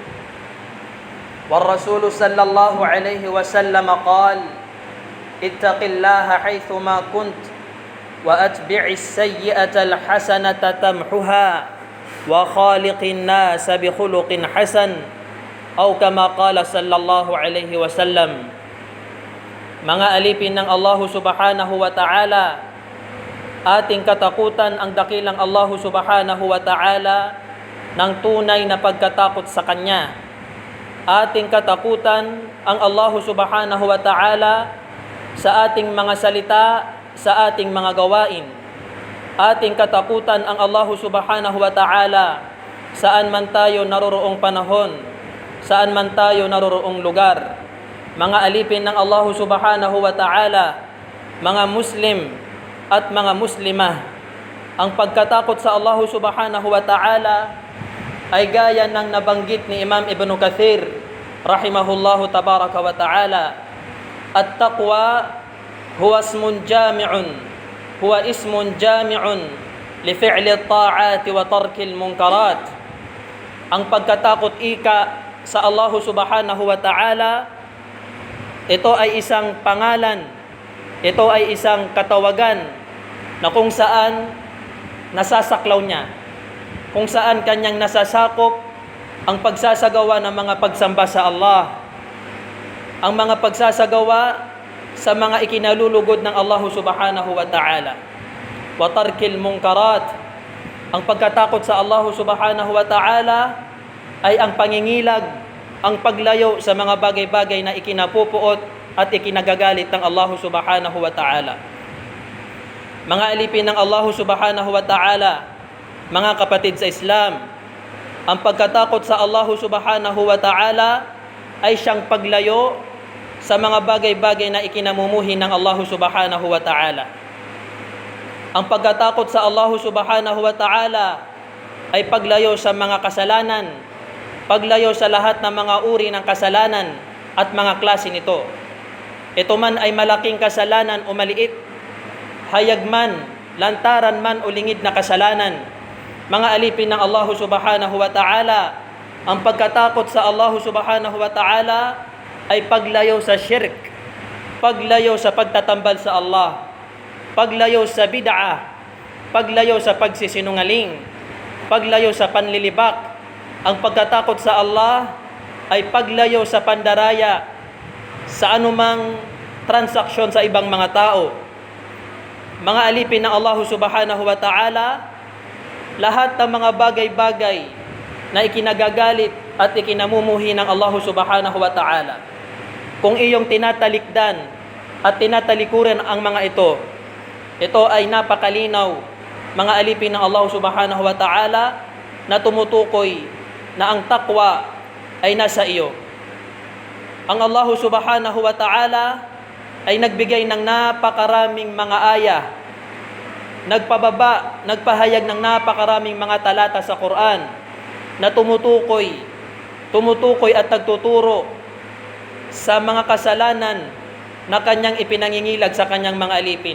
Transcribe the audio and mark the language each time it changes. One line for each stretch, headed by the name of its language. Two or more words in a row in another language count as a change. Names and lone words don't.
Arabic: والرسول صلى الله عليه وسلم قال اتق الله حيثما كنت وأتبع السيئة الحسنة تمحها وخالق الناس بخلق حسن أو كما قال صلى الله عليه وسلم.
Filipino: Mga alipin ng Allah
Arabic: سبحانه وتعالى,
Filipino: ating katakutan ang dakilang Allah
Arabic: سبحانه وتعالى
Filipino: ng tunay na pagkatakot sa Kanya. Ating katakutan ang Allah
Arabic: سبحانه وتعالى
Filipino: sa ating mga salita, sa ating mga gawain. Ating katakutan ang Allah
Arabic: سبحانه وتعالى
Filipino: saan man tayo naroroong panahon, saan man tayo naroroong lugar. Mga alipin ng Allah
Arabic: سبحانه وتعالى,
Filipino: mga Muslim at mga Muslimah, ang pagkatakot sa Allah
Arabic: سبحانه وتعالى
Filipino: ay gaya ng nabanggit ni Imam Ibn Kathir
Arabic: رحمه الله تبارك وتعالى. التقوى هو اسم جامع لفعل الطاعات وترك المنكرات.
Filipino: Ang pagkatakot ika sa Allah
Arabic: سبحانه وتعالى,
Filipino: ito ay isang pangalan, ito ay isang katawagan na kung saan nasasaklaw niya, kung saan kanyang nasasakop ang pagsasagawa ng mga pagsamba sa Allah, ang mga pagsasagawa sa mga ikinalulugod ng Allah
Arabic: سبحانه وتعالى وترك المنكرات.
Filipino: Ang pagkatakot sa Allah
Arabic: سبحانه وتعالى
Filipino: ay ang pangingilag, ang paglayo sa mga bagay-bagay na ikinapupuot at ikinagagalit ng Allah
Arabic: سبحانه وتعالى.
Filipino: Mga alipin ng Allah
Arabic: سبحانه وتعالى,
Filipino: mga kapatid sa Islam, ang pagkatakot sa Allah
Arabic: سبحانه وتعالى
Filipino: ay siyang paglayo sa mga bagay-bagay na ikinamumuhi ng Allah
Arabic: سبحانه وتعالى.
Filipino: Ang pagkatakot sa Allah
Arabic: سبحانه وتعالى
Filipino: ay paglayo sa mga kasalanan, paglayo sa lahat ng mga uri ng kasalanan at mga klase nito. Ito man ay malaking kasalanan o maliit, hayag man, lantaran man o lingid na kasalanan. Mga alipin ng Allah
Arabic: سبحانه وتعالى,
Filipino: ang pagkatakot sa Allah
Arabic: سبحانه وتعالى
Filipino: ay paglayo sa shirk, paglayo sa pagtatambal sa Allah, paglayo sa bid'ah, paglayo sa pagsisinungaling, paglayo sa panlilibak. Ang pagkatakot sa Allah ay paglayo sa pandaraya sa anumang transaksyon sa ibang mga tao. Mga alipin ng Allah
Arabic: سبحانه وتعالى,
Filipino: lahat ng mga bagay-bagay na ikinagagalit at ikinamumuhi ng Allah
Arabic: سبحانه وتعالى,
Filipino: kung iyong tinatalikdan at tinatalikuran ang mga ito ay napakalinaw, mga alipin ng Allah
Arabic: سبحانه وتعالى,
Filipino: na tumutukoy na ang taqwa ay nasa iyo. Ang Allah
Arabic: سبحانه وتعالى
Filipino: ay nagbigay ng napakaraming mga ayah, nagpahayag ng napakaraming mga talata sa Quran na tumutukoy at nagtuturo sa mga kasalanan na kanyang ipinangingilag sa kanyang mga alipin.